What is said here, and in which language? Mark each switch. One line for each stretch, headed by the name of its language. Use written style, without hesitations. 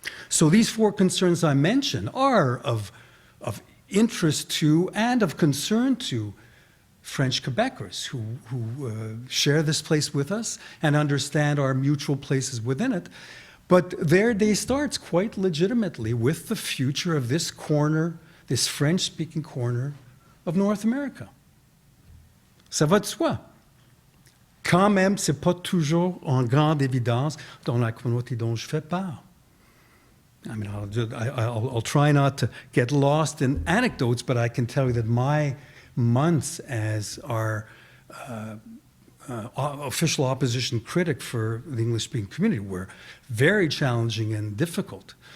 English: So these four concerns I mentioned are of interest to and of concern to French Quebecers who share this place with us and understand our mutual places within it. But their day starts quite legitimately with the future of this corner, this French-speaking corner of North America.
French: Ça va de soi. Quand même, ce n'est pas toujours en grande évidence dans la communauté dont je fais part.
English: I mean, I'll try not to get lost in anecdotes, but I can tell you that my months as our official opposition critic for the English-speaking community were very challenging and difficult.